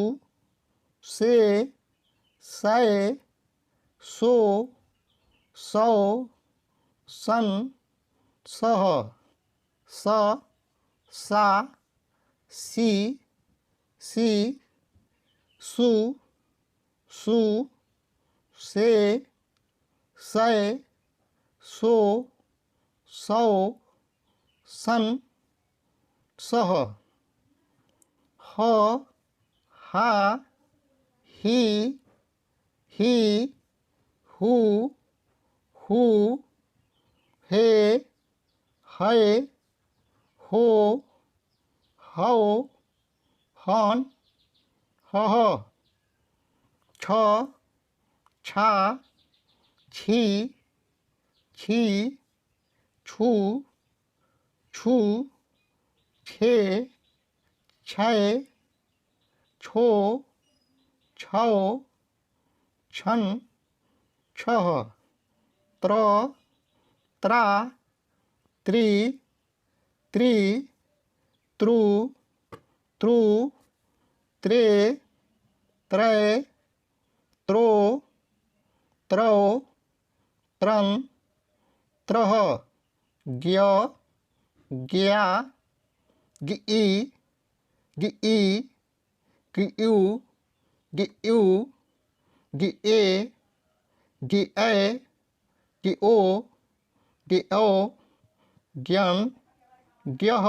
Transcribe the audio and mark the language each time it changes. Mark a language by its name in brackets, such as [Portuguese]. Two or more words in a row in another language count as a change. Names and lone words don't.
[Hindi] से, सै, सो, सौ, सन, सह, स, सा, सी, सी, सू, सू, से, सै, सो, सौ, सन, सह, ह, हा, ही, ही, हू, हू, हे, है, हो, हौ, हन, हह, छ, छा, छी, छी, छू, छू, छे, छय, छो, छौ, छन, छह, त्र, त्रा, त्रि, त्रि,त्रु, त्रु, त्रे, त्रय, त्रो, त्रौ, त्रं, त्रह, ज्ञ, ज्ञा, गिई, गिई, गियु, गियु, गिए, गिऐ, गिओ, गिऔ, ज्ञं, ज्ञः।